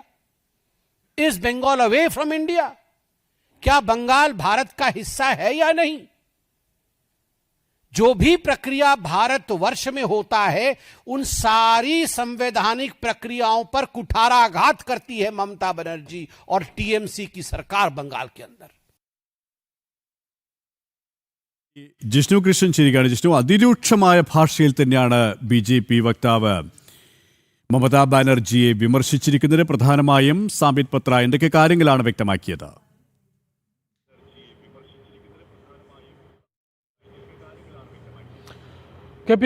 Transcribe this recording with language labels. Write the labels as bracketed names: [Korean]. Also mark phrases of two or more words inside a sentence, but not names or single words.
[English] Is Bengal away from India? [Hindi] क्या बंगाल भारत का हिस्सा है या नहीं? जो भी प्रक्रिया भारतवर्ष में होता है, उन सारी संवैधानिक प्रक्रियाओं पर कुठाराघात करती है ममता बनर्जी और टीएमसी की सरकार बंगाल के अंदर. [Malayalam] ജിഷ്ണു കൃഷ്ണൻ ശരിയാണ്. ജിഷ്ണു, അതിരൂക്ഷമായ ഭാഷയിൽ തന്നെയാണ് ബി.ജെ.പി. വക്താവ് മമതാ ബാനർജിയെ വിമർശിച്ചിരിക്കുന്നത്. പ്രധാനമായും സാംബിത് പത്ര എന്തൊക്കെ കാര്യങ്ങളാണ് വ്യക്തമാക്കിയത്? കെ.പി.